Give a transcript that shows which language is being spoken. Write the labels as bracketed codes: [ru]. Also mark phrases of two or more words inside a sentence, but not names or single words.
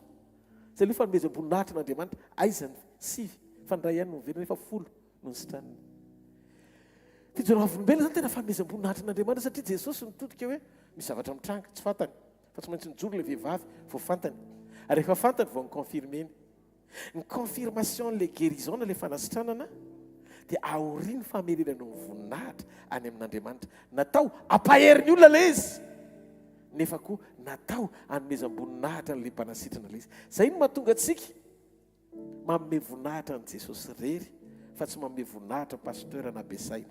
[mg] Zay aloha fanomezam-boninahitra n'Andriamanitra aizany 6 fa ny ray ihany no velona efa 10 no ny sitraniny. Fijoroana vavolombelona zany tena fanomezam-boninahitra n'Andriamanitra satria Jesosy nitodika hoe misy zavatra mitranga tsy fantany fa tsy maintsy nijoro ilay vehivavy vao fantany. Ary rehefa fantany vao niconfirmeny. Ny confirmation [fr] le guérison [mg] le fanasitranana dia aoriany famerenana ny voninahitra any amin'Andriamanitra. Natao ampahery ny olona le izy. Nefa koa natao hanomezam-boninahitra n'ilay mpanasitrana le izy. Zay no mahatonga antsika manome voninahitra an' Jesosy rery fa tsy manome voninahitra pasteur na besaina.